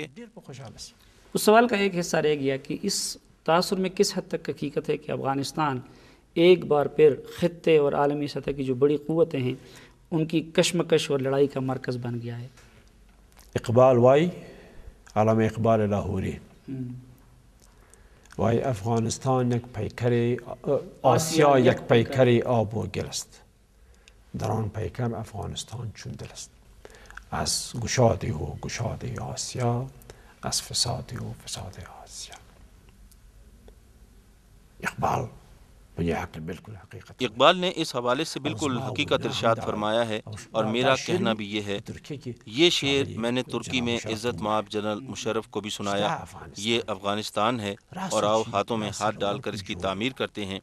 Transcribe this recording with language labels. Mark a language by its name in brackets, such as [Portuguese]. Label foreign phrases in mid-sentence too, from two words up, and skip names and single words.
[Urdu] اس سوال کا ایک حصہ رہ گیا کہ اس تاثر میں کس حد تک حقیقت ہے کہ افغانستان ایک بار پھر خطے اور عالمی سطح کی جو بڑی قوتیں ہیں ان کی کشمکش اور لڑائی کا مرکز بن گیا ہے؟ [Persian] اقبال وائی، علامہ اقبال لاہوری وای افغانستان یک پیکر آسیا یک پیکر آب و گل است، در آن پیکر افغانستان چون دل است، از گشادی و گشادی آسیا، از فسادی و فساد آسیا۔ [Urdu] اقبال اقبال نے اس حوالے سے بالکل حقیقت ارشاد فرمایا ہے، اور میرا کہنا بھی یہ ہے۔ یہ شعر میں نے ترکی میں عزت مآب جنرل مشرف کو بھی سنایا۔ یہ افغانستان ہے اور آؤ ہاتھوں میں ہاتھ ڈال کر اس کی تعمیر کرتے ہیں۔